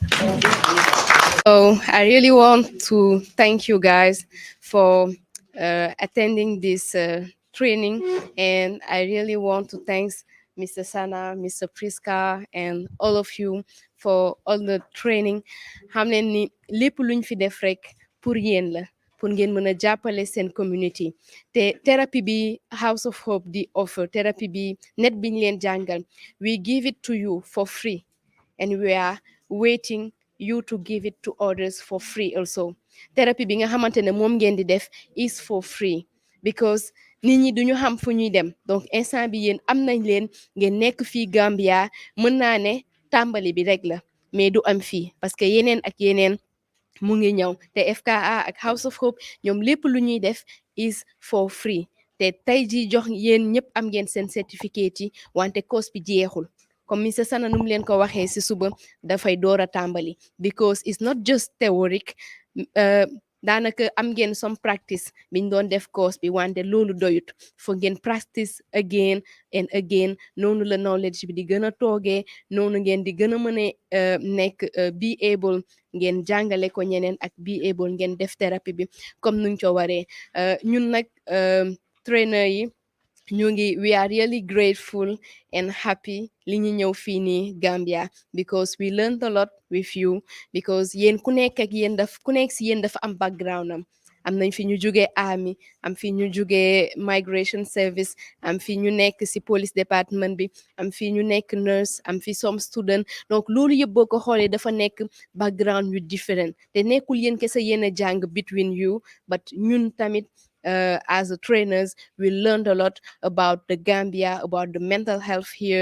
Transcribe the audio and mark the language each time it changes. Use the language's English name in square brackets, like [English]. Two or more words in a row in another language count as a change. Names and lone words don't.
[English] So I really want to thank you guys for attending this training, and I really want to thank Mr. Sana, Mr. Priska, and all of you for all the training. [Wolof] Xam leen ni lépp luñ fi def rek pour yéen la, pour ngeen mën a jàppale seen community. Te thérapie bi House of Hope di offer, thérapie bi net biñ leen jàngal, [English] we give it to you for free, and we are waiting you to give it to others for free also. [Wolof] Therapy bi nga xamante ne moom ngeen di def [English] is for free [Wolof] because nit ñi duñu xam fu ñuy dem. Donc instant bi yéen am nañ leen ngeen nekk fii Gambia, mën naa ne tàmbali bi rek la mais du am fii [French] parce que [Wolof] yeneen ak yeneen mu ngi ñëw te FKA ak House of Hope ñoom lépp lu ñuy def [English] is for free. [Wolof] Te tey ji jox yéen ñëpp am ngeen seen certificate yi wante course bi jeexul. Comme Mr. Sana num leen ko waxee si suba dafay door a tàmbali [English] because it's not just theoric. [Wolof] Daanaka am ngeen [English] some practice [Wolof] biñ doon def course bi wante loolu doyut fo ngeen [English] practice again and again [Wolof] noonu la knowledge bi di gën a toogee noonu ngeen di gën a mën a nekk [English] be able [Wolof] ngeen jàngale ko ñeneen ak [English] be able [Wolof] ngeen def thérapie bi comme nuñ ko waree ñun nag trainer yi [English] we are really grateful and happy [Wolof] li ñu ñëw fii nii [English] Gambia because we learned a lot with you because [Wolof] yéen ku nekk si yéen dafa am background am nañ fi ñu jógee army am fi ñu jógee [English] migration service [Wolof] am fi ñu nekk si [English] police department [Wolof] bi am fi ñu nekk nurse am fi [English] some student [Wolof] donc loolu yëpp boo ko xoolee dafa nekk background yu different te nekkul yéen kese yéen a jàng [English] between you but [Wolof] ñun tamit [English] as trainers, we learned a lot about the Gambia, about the mental health here.